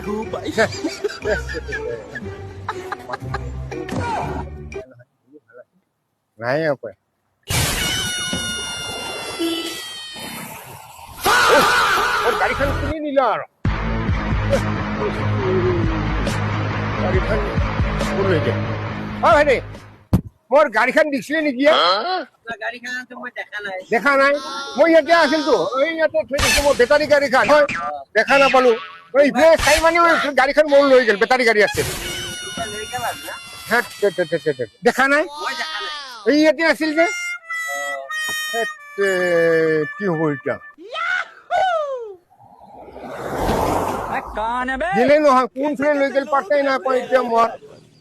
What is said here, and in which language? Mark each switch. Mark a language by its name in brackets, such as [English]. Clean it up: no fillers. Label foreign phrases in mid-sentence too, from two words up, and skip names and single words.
[Assamese] নাই কয় গাড়ীখন কিনি নিলা আৰু গাড়ীখন লৈ যায় অ ভাইটি মোৰ গাড়ীখন দিছিলে নেকি [Hindi] गाड़ी खाना तो मैं देखा नहीं [Assamese] দেখা নাই মই ইয়াতে আছিলতো এই ইয়াতে থৈ দিছো মোৰ বেটাৰী গাড়ীখন হয় দেখা নাপালো ইফালে চাই মানে গাড়ীখন মোৰ লৈ গ'ল বেটাৰী গাড়ী আছিল দেখা নাই এই ইয়াতে আছিল যে কি হ'ব এতিয়া দিলে নহয় কোনফালে লৈ গ'ল পাত্তাই নাপাওঁ এতিয়া মই